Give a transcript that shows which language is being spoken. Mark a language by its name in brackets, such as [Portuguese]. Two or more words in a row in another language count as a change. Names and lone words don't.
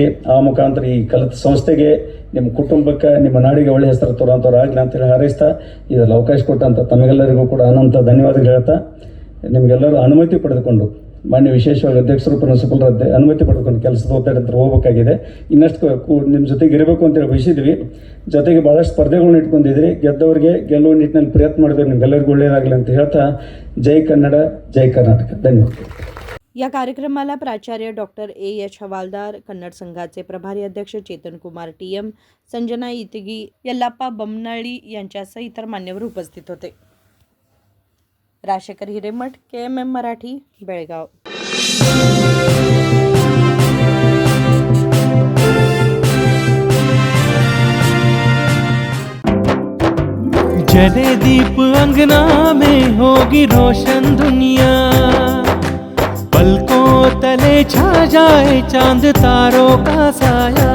[Kannada] ಆ ಮುಖಾಂತರ ಈ ಕಲಿತ ಸಂಸ್ಥೆಗೆ, ನಿಮ್ಮ ಕುಟುಂಬಕ್ಕೆ, ನಿಮ್ಮ ನಾಡಿಗೆ ಒಳ್ಳೆಯ ಹೆಸರು ತೋರೋಂಥವ್ರು ಆಗಲಿ ಅಂತೇಳಿ ಹಾರೈಸ್ತಾ ಇದರಲ್ಲಿ ಅವಕಾಶ ಕೊಟ್ಟಂಥ ತಮಗೆಲ್ಲರಿಗೂ ಕೂಡ ಅನಂತ ಧನ್ಯವಾದಗಳು ಹೇಳ್ತಾ, ನಿಮಗೆಲ್ಲರೂ ಅನುಮತಿ ಪಡೆದುಕೊಂಡು ಮಾನ್ಯ ವಿಶೇಷವಾಗಿ ಅಧ್ಯಕ್ಷರು ಪ್ರಿನ್ಸಿಪಲ್ ಅನುಮತಿ ಪಡೆದುಕೊಂಡು ಕೆಲಸದ ಒತ್ತಡ ಹತ್ರ ಹೋಗಬೇಕಾಗಿದೆ. ಇನ್ನಷ್ಟು ನಿಮ್ಮ ಜೊತೆಗೆ ಇರಬೇಕು ಅಂತೇಳಿ ಬಯಸಿದ್ವಿ. ಜೊತೆಗೆ ಭಾಳಷ್ಟು ಸ್ಪರ್ಧೆಗಳನ್ನ ಇಟ್ಕೊಂಡಿದ್ರಿ. ಗೆದ್ದವರಿಗೆ ಗೆಲ್ಲುವ ನಿಟ್ಟಿನಲ್ಲಿ ಪ್ರಯತ್ನ ಮಾಡಿದ್ರೆ ನಿಮ್ಗೆಲ್ಲರಿಗೂ ಒಳ್ಳೆಯದಾಗಲಿ ಅಂತ ಹೇಳ್ತಾ, [Marathi] जय कन्नड जय कर्नाटक. धन्यवाद. या कार्यक्रमाला प्राचार्य डॉक्टर A.H. हवालदार, कन्नड संघाचे प्रभारी अध्यक्ष चेतनकुमार TM, संजना इतगी, यल्लाप्पा बमनाळी यांच्यासह इतर मान्यवर उपस्थित होते. राशेकर हिरेमठ, KMM मराठी, बेळगाव. [Hindi] जले दीप अंगना में होगी रोशन दुनिया, पलकों तले छा जाए चांद तारों का साया,